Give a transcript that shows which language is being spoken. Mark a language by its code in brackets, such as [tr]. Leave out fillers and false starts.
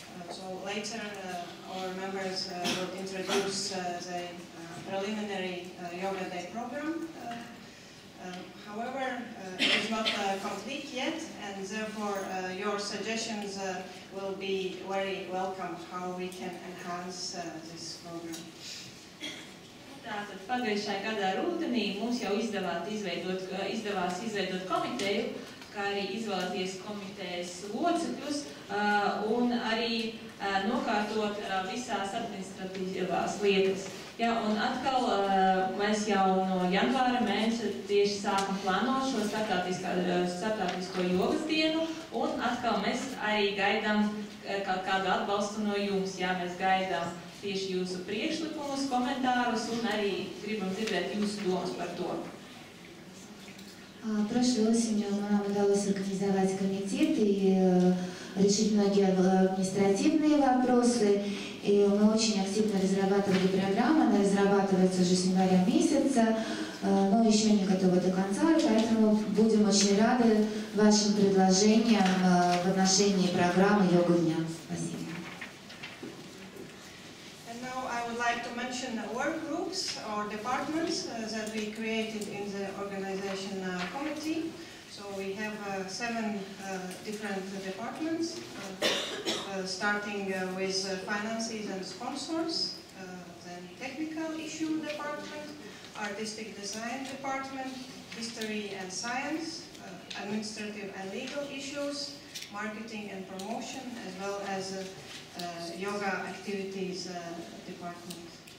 [en] So later, our members will introduce the preliminary Yoga Day program. However, it is not complete yet, and therefore your suggestions will be very welcome how we can enhance this program. [lv] Tātad pagājušajā gadā rudenī mums jau izdevās izveidot komiteju, kā arī izvēlēties komitejas locekļus un arī nokārtot visās administratīvās lietas. Jā, un atkal mēs jau no janvāra mēneša tieši sākam plānot šo starptautisko jogas dienu, un atkal mēs arī gaidām kādu atbalstu no jums. Jā, mēs gaidām tieši jūsu priekšlikumus, komentārus un arī gribam dzirdēt jūsu domas par to. [ru] Прошлой осенью нам удалось организовать комитет и решить многие административные вопросы. И мы очень активно разрабатывали программу, она разрабатывается уже с января месяца, но еще не готова до конца, поэтому будем очень рады вашим предложениям в отношении программы «Йога дня». Спасибо. [en] And now I would like to mention work groups or departments that we created in the organization committee. So we have 7 different departments, starting with finances and sponsors, then technical issue department, artistic design department, history and science, administrative and legal issues, marketing and promotion, as well as yoga activities department.